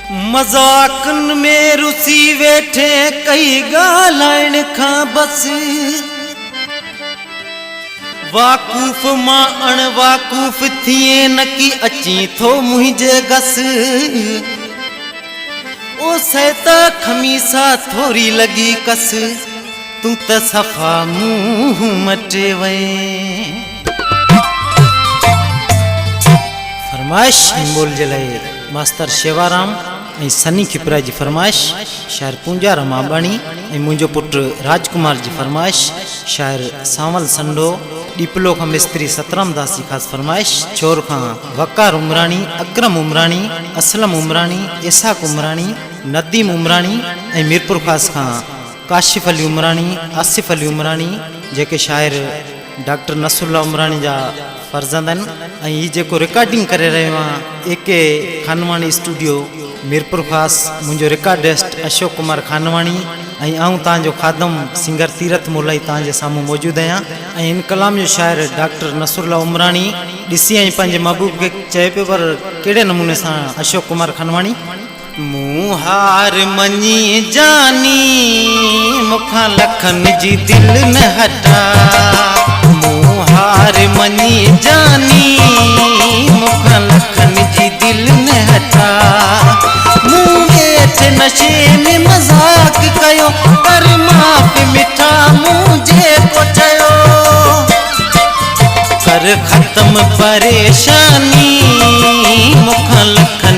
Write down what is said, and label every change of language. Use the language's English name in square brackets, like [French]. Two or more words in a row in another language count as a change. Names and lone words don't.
[Sindhi] मजाकन में रुसी वेठे कई गालाइन खा बस वाकूफ मां अणवाकूफ थिए न की अची थो मुझे गस ओ सहता खमीसा थोड़ी लगी कस तू त सफा मुंह मटे वे फरमाइश बोल जलाए मास्टर शेवाराम सनी खिपरा जी फरमाइश शायर पूंजा रमाबाणी मुझो पुट राजकुमार जी फरमाइश शायर सांवल संडो डिपलो का मिस्त्री सतराम दास जी खास फरमाइश छोर का वकार उमरानी अक्रम उमरानी असलम उमरानी इसाक उमरानी नदीम उमरानी मीरपुर खास का काशिफ अली उमरानी आसिफ अली उमरानी जेके शायर डॉक्टर नसरुल्ला उमरानी जा फर्जंदन जो रिकॉर्डिंग करे रहे एके खानवाणी स्टूडियो मीरपुर खास मुझो रिकॉर्डिस्ट अशोक कुमार खानवाणी आऊँ तव्हांजो खादम सिंगर तीरथ मोलाई तव्हांजे साम्हूं मौजूद आहियां इन कलाम जो शायर डॉक्टर नसरुल्ला उमरानी ॾिसी आई पंहिंजे महबूब के चए पियो पर कहिड़े नमूने सां अशोक कुमार खानवाणी मूं हार मञी जानी मूंखां लखन जी दिल न हटा मूं हार मञी जानी मूंखां लखन जी दिल न हटा मूं वेठ नशे में मजाक कयो कर माफ़ मिठा मुझे को चयो कर खत्म परेशानी मूंखां लखन